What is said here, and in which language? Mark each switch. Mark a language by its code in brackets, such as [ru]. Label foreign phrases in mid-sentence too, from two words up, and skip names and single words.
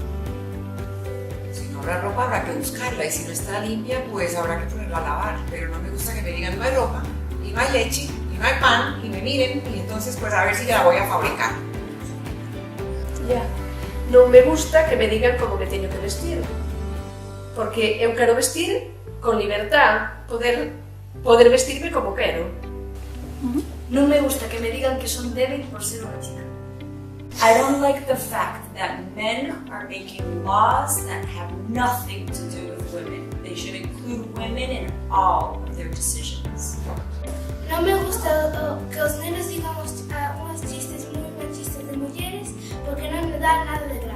[es] Si no habrá ropa habrá que buscarla y si no está limpia pues habrá que ponerla a lavar. Pero no me gusta que me digan no hay ropa y no hay leche y no hay pan y me miren y entonces pues a ver si la voy a fabricar. [gl] Ya. Non me gusta que me digan como me teño que vestir. Porque eu quero vestir con libertad, poder vestirme como quero. Non me gusta que me digan que son débil por ser unha chica. [en] I don't like the fact that men are making laws that have nothing to do with women. They should include women in all of their decisions. [gl] Non me gusta que os nenos digan unhos chistes moi machistas de mulleres porque non me dan nada